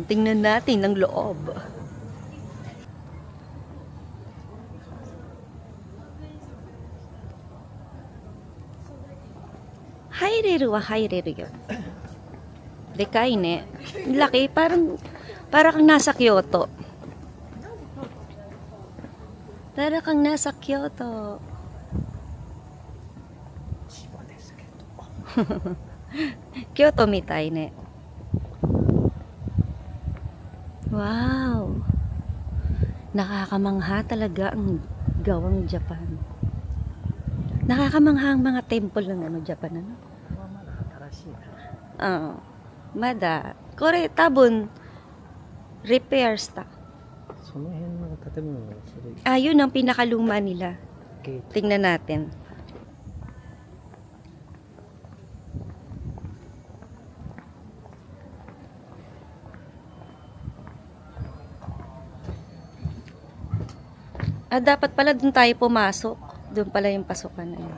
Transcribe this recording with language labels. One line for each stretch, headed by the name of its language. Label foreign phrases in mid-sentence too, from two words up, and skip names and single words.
Filipino: Tingnan natin ang loob.
Japanese: 入れるは入れる
Filipino: yun.
Japanese: でかいね. Laki.
Filipino: Parang kang nasa Kyoto. Para kang nasa Kyoto.
Japanese: 京都みたいね.
English: Wow.
Filipino: Nakakamangha talaga ang gawang Japan. Nakakamangha ang mga temple ng Japan, ano?
Japanese: まだ新しいから。まだ。これ多分repairした。その辺の建物がそれ
Filipino: Yun ang pinakaluma nila.
Japanese: ゲート。
Filipino: Tingnan natin. Dapat pala dun tayo pumasok. Doon pala yung pasukan na yun.